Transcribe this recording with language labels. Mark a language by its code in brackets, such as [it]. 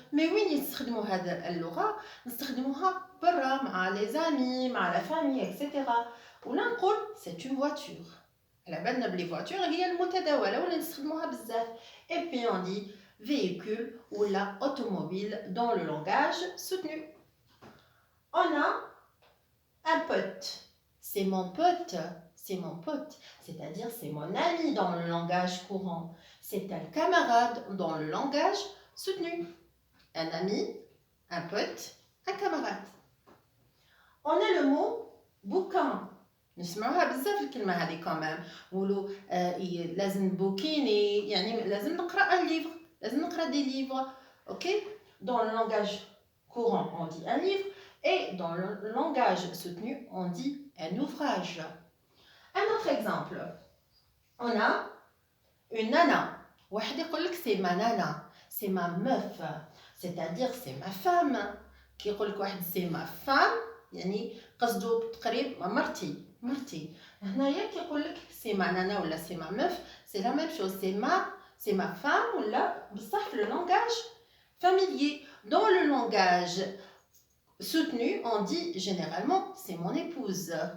[fr] Mais oui, [ar] نستخدموا هذا اللغة نستخدموها برا مع [fr] les amis, [ar] مع [fr] la famille, etc. [ar] ولا نقول [fr] c'est une voiture. [ar] على بالنا بلي voiture هي المتداولة ولا نستخدموها بزاف. [fr] Et puis on dit véhicule ou la automobile dans le langage soutenu. On a un pote. C'est mon pote, c'est-à-dire c'est mon ami dans le langage courant. C'est un camarade dans le langage soutenu. Un ami, un pote, un camarade. On a le mot bouquin. [ar] نسمعوها بزاف الكلمة هذه كمان. نقولوا لازم نبوكيني, يعني لازم نقرأ [fr] un livre. [ar] لازم نقرأ [fr] des livres. OK? Dans le langage courant, on dit un livre. Et dans le langage soutenu, on dit un ouvrage. Un autre exemple. On a une nana. [ar] واحد يقول لك [fr] c'est ma nana, c'est ma meuf, c'est-à-dire c'est ma femme. [ar] كي يقول لك واحد [fr] c'est ma femme, [ar] يعني قصده تقريب مرتي. هنايا كي يقول لك [fr] c'est ma nana [ar] ولا [fr] c'est ma meuf, c'est la même chose. C'est ma femme [ar] ولا بصح [fr] le langage familier. Dans le langage soutenu, on dit généralement c'est mon épouse.